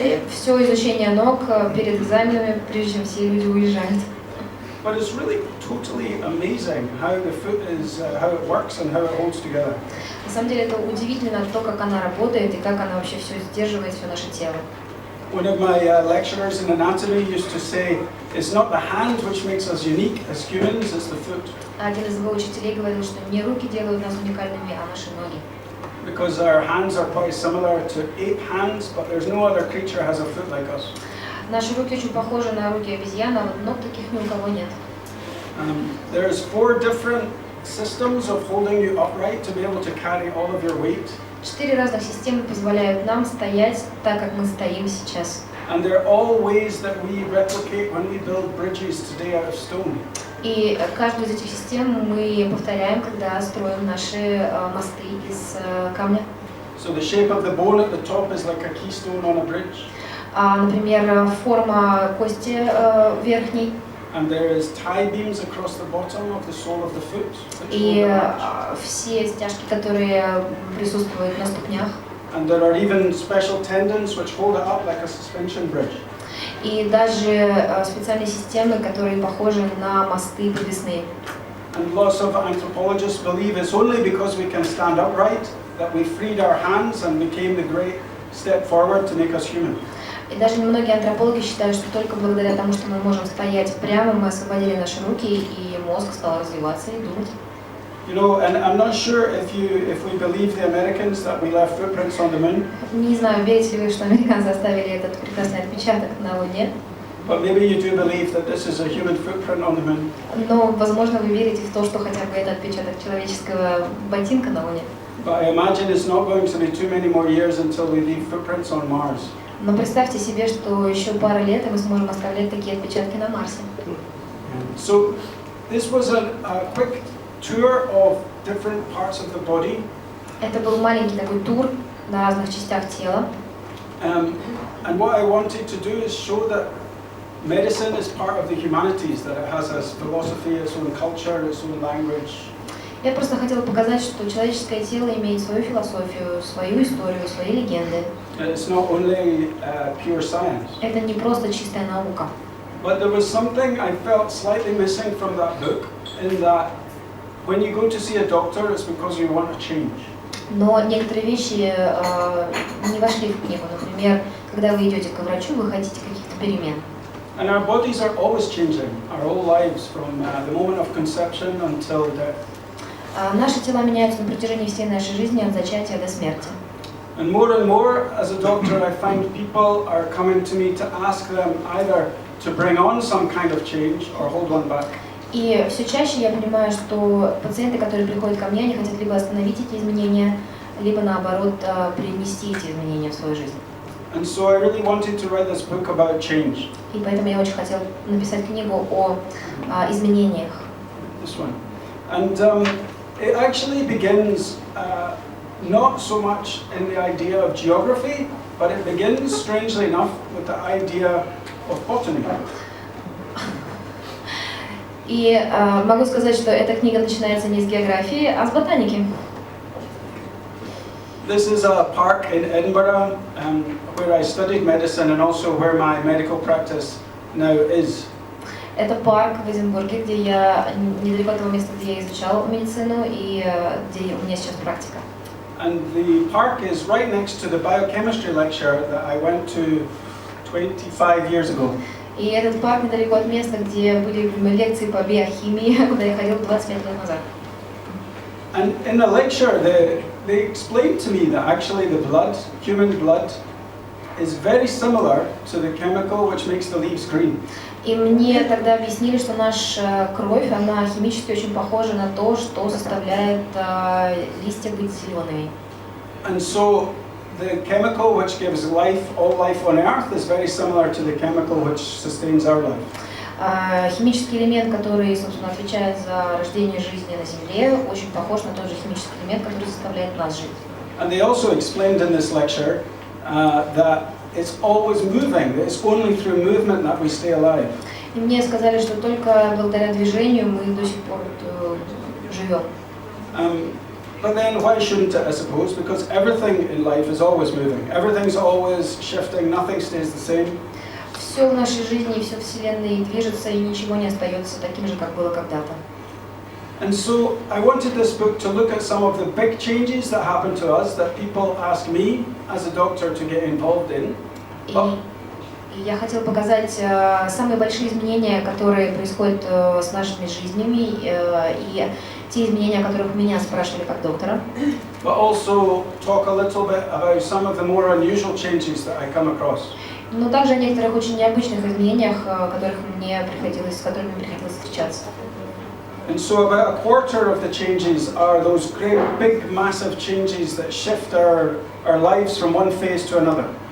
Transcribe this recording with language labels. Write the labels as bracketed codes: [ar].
[ru] Все изучение ног перед экзаменами, прежде чем все люди уезжают. [en] But it's really totally amazing how the foot is, how it works and how it holds together. [ru] На самом деле это удивительно то, как она работает и как она вообще все сдерживает, все наше тело. [en] One of my lecturers in anatomy used to say, it's not the hand which makes us unique as humans, it's the foot. [ru] Один из его учителей говорил, что не руки делают нас уникальными, а наши ноги. [en] Because our hands are quite similar to ape hands, but there's no other creature has a foot like us. [ru] Наши руки очень похожи на руки обезьяны, а вот ног таких ни у кого нет. [en] There's 4 different systems of holding you upright to be able to carry all of your weight. [ru] 4 разных системы позволяют нам стоять так, как мы стоим сейчас. [en] And they're all ways that we replicate when we build bridges today out of stone. [ru] И каждую из этих систем мы повторяем, когда строим наши мосты из камня. [en] So the shape of the bone at the top is like a keystone on a bridge. [ru] Например, форма кости верхней. [en] And there is tie beams across the bottom of the sole of the foot. [ru] И все стяжки, которые присутствуют на ступнях. [en] And there are even special tendons which hold it up like a suspension bridge. [ru] И даже специальные системы, которые похожи на мосты подвесные. [en] And lots of anthropologists believe it's only because we can stand upright that we freed our hands and became the great step forward to make us human. [ru] И даже многие антропологи считают, что только благодаря тому, что мы можем стоять прямо, мы освободили наши руки, и мозг стал развиваться и думать. [en] You know, and I'm not sure if we believe the Americans that we left footprints on the moon. [ru] Не знаю, верите ли вы, что американцы оставили этот прекрасный отпечаток на Луне. [en] But maybe you do believe that this is a human footprint on the moon. [ru] Но, возможно, вы верите в то, что хотя бы это отпечаток человеческого ботинка на Луне. [en] But I imagine it's not going to be too many more years until we leave footprints on Mars. [ru] Но представьте себе, что еще пара лет, и мы сможем оставлять такие отпечатки на Марсе. [en] So this was a quick tour of different parts of the body. [ru] Это был маленький такой тур на разных частях тела. [en] And what I wanted to do is show that medicine is part of the humanities, that it has its philosophy, its own culture, its own language. [ru] Я просто хотела показать, что человеческое тело имеет свою философию, свою историю, свои легенды. [en] It's not only pure science. [ru] Это не просто чистая наука. [en] But there was something I felt slightly missing from that book, in that when you go to see a doctor, it's because you want a change. [ru] Но некоторые вещи не вошли в книгу. Например, когда вы идете к врачу, вы хотите каких-то перемен. [en] And our bodies are always changing, our whole lives, from the moment of conception until death. [ru] Наши тела меняются на протяжении всей нашей жизни, от зачатия до смерти. [en] And more, as a doctor, I find people are coming to me to ask them either to bring on some kind of change or hold one back. [ru] И все чаще я понимаю, что пациенты, которые приходят ко мне, они хотят либо остановить эти изменения, либо наоборот принести эти изменения в свою жизнь. [en] And so I really wanted to write this book about change. [ru] И поэтому я очень хотела написать книгу о изменениях. [en] This one. And it actually begins not so much in the idea of geography, but it begins, strangely enough, with the idea of botany. [ru] И могу сказать, что эта книга начинается не с географии, а с ботаники. [en] This is a park in Edinburgh where I studied medicine and also where my medical practice now is. [ru] Это парк в Эдинбурге, где я недалеко от того места, где я изучал медицину и где у меня сейчас практика. [en] And the park is right next to the biochemistry lecture that I went to 25 years ago. [ru] И этот парк недалеко от места, где были лекции по биохимии, куда я ходил 25 лет назад. [en] And in the lecture, they explained to me that actually the blood, human blood, is very similar to the chemical which makes the leaves green. [ru] И мне тогда объяснили, что наша кровь, она химически очень похожа на то, что заставляет листья быть зелеными. [en] And so the chemical which gives life, all life on Earth, is very similar to the chemical which sustains our life. [ru] Химический элемент, который, собственно, отвечает за рождение жизни на Земле, очень похож на тот же химический элемент, который заставляет нас жить. [en] And they also explained in this lecture that it's always moving. It's only through movement that we stay alive. [ru] И мне сказали, что только благодаря движению мы до сих пор живем. [en] But then why shouldn't it, I suppose? Because everything in life is always moving. Everything's always shifting. Nothing stays the same. [ru] Все в нашей жизни, все в Вселенной движется, и ничего не остается таким же, как было когда-то. [en] And so I wanted this book to look at some of the big changes that happen to us that people ask me as a doctor to get involved in. [ru] И я хотела показать самые большие изменения, которые происходят с нашими жизнями, и те изменения, о которых меня спрашивали как доктора. [en] But also talk a little bit about some of the more unusual changes that I come across. [ru] Но также о некоторых очень необычных изменениях, с которыми мне приходилось встречаться. [en] And so about a quarter of the changes are those great, big, massive changes that shift our lives from one phase to another.